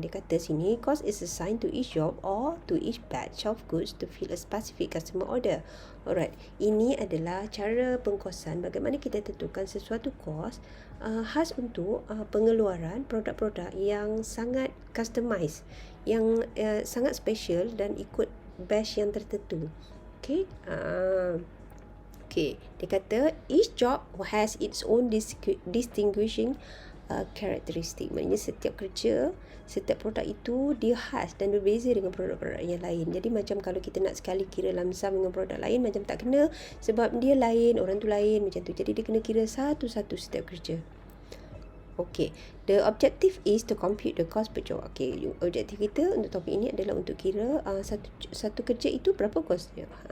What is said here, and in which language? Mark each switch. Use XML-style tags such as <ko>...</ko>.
<ms>Dia kata sini,</ms> <en>cost is assigned to each job or to each batch of goods to fill a specific customer order.</en> <ms>Alright, ini adalah cara pengkosan bagaimana kita tentukan sesuatu kos khas untuk pengeluaran produk-produk yang sangat customized, yang sangat special dan ikut batch yang tertentu. Okay.</ms> <en>Okay,</en> <ms>dia kata</ms> <en>each job has its own distinguishing karakteristik.</en> <ms>Maknanya setiap kerja, setiap produk itu dia khas dan berbeza dengan produk-produk yang lain. Jadi macam kalau kita nak sekali kira lamsam dengan produk lain, macam tak kena sebab dia lain, orang tu lain macam tu. Jadi dia kena kira satu-satu setiap kerja.</ms> <en>Okay, the objective is to compute the cost per job.</en> <ms>Okay, objektif kita untuk topik ini adalah untuk kira satu kerja itu berapa kosnya.</ms>